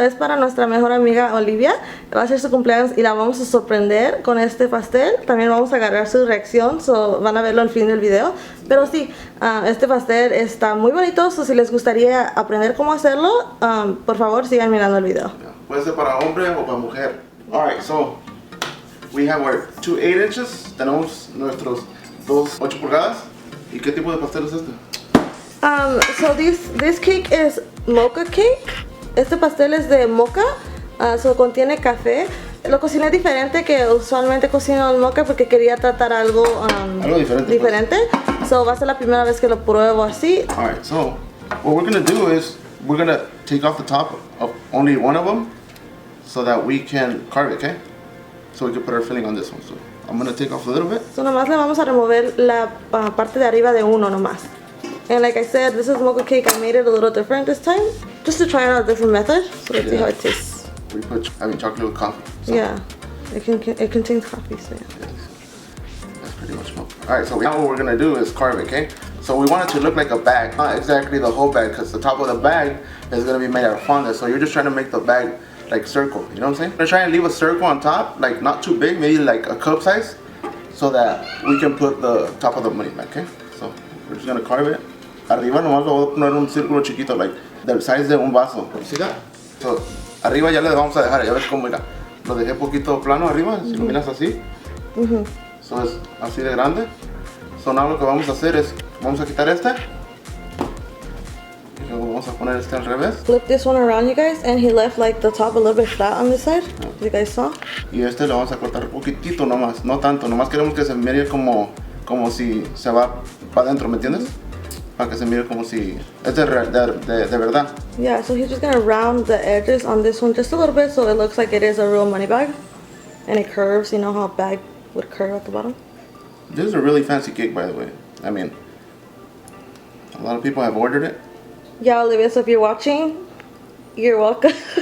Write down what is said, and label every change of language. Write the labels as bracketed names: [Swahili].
[Spanish] Es para nuestra mejor amiga Olivia. Va a ser su cumpleaños y la vamos a sorprender con este pastel. También vamos a agarrar su reacción, so van a verlo al fin del video. Pero sí, este pastel está muy bonito, so si les gustaría aprender cómo hacerlo, por favor sigan mirando el video. Puede ser para hombre o para mujer. [English] Alright, so we have our 2 8 inches. [Spanish] Tenemos nuestros 2 8 pulgadas. ¿Y qué tipo de pastel es este? [English] So this cake is mocha cake. [Spanish] Este pastel es de mocha, so contiene café. Lo cociné diferente que usualmente cocino el mocha porque quería tratar algo diferente. So va a ser la primera vez que lo pruebo así. [English] Alright, so what we're gonna do is we're gonna take off the top of only one of them so that we can carve it, okay? So we can put our filling on this one. So I'm gonna take off a little bit. So nomás le vamos a remover la parte de arriba de uno nomás. And like I said, this is mocha cake. I made it a little different this time, just to try out a different method. So let's see how it tastes. We put chocolate with coffee. So. Yeah, it contains coffee, so yeah. That's pretty much milk. Alright, so now what we're gonna do is carve it, okay? So we want it to look like a bag, not exactly the whole bag, because the top of the bag is gonna be made out of fonda. So you're just trying to make the bag like circle, you know what I'm saying? I'm gonna try and leave a circle on top, like not too big, maybe like a cup size, so that we can put the top of the money back, okay? So we're just gonna carve it. [Spanish] Arriba nomás lo voy a poner un círculo chiquito, like del size de un vaso. ¿Sí da? So, arriba ya le vamos a dejar, ya ves cómo mira. Lo dejé poquito plano arriba, si lo miras así. So es así de grande. [English] So now [Spanish] lo que vamos a hacer es, vamos a quitar este. Y luego vamos a poner este al revés. [English] Flip this one around, you guys, and he left like the top a little bit flat on this side. You guys saw? [Spanish] Y este lo vamos a cortar un poquitito nomás, no tanto. Nomás queremos que se mire como si se va para adentro, ¿me entiendes? Para que se mire como si es de verdad. [English] Yeah, so he's just gonna round the edges on this one just a little bit so it looks like it is a real money bag. And it curves, you know how a bag would curve at the bottom? This is a really fancy cake, by the way. I mean, a lot of people have ordered it. Yeah, Olivia, so if you're watching, you're welcome.